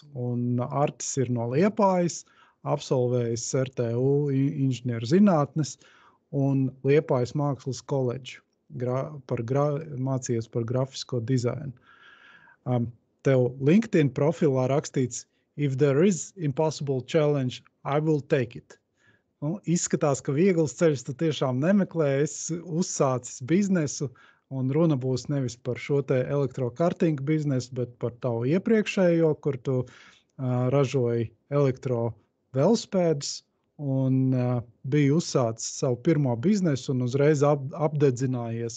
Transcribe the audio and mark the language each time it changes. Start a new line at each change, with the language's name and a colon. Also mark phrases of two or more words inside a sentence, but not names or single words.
Latvian: Un Artis ir no Liepājas, absolvējis RTU inženieru zinātnes un Liepājas mākslas koledžu. Mācījies par grafisko dizainu. Tev LinkedIn profilā rakstīts
English: "If there is impossible challenge, I will take it."
Latvian: Izskatās, ka viegls ceļš tu tiešām nemeklē, esi uzsācis biznesu, un runa būs nevis par šo te elektrokartingu biznesu, bet par tavu iepriekšējo, kur tu ražoji elektrovelospēdus, un bija uzsācis savu pirmo biznesu un uzreiz apdedzinājies.